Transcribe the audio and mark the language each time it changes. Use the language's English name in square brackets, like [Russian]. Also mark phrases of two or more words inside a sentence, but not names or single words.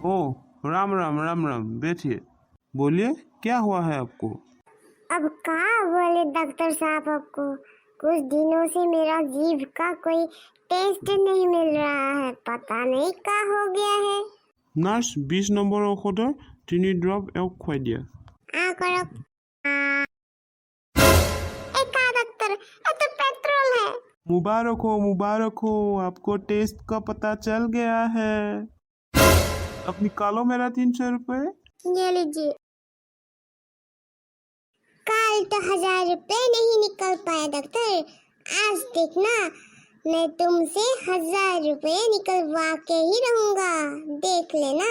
[Hindi] ओ राम राम राम राम, बैठिए, बोलिए क्या हुआ है आपको? अब क्या बोले डॉक्टर साहब आपको, कुछ दिनों से मेरा जीभ का कोई टेस्ट नहीं मिल रहा है, पता नहीं क्या हो गया है। [Assamese] नार्स 20 নম্বৰ ঔষধৰ 3 ড্ৰপ এওক খুৱাই দিয়া। [Hindi] करो डॉक्टर, ये तो पेट्रोल है। मुबारक हो, आपको टेस्ट का पता चल गया है। अब निकालो मेरा 300 रुपए। ये लीजिए। कल तो 1000 रुपए नहीं निकल पाया डॉक्टर, आज देखना मैं तुमसे 1000 रुपए निकलवा के ही रहूंगा, देख लेना।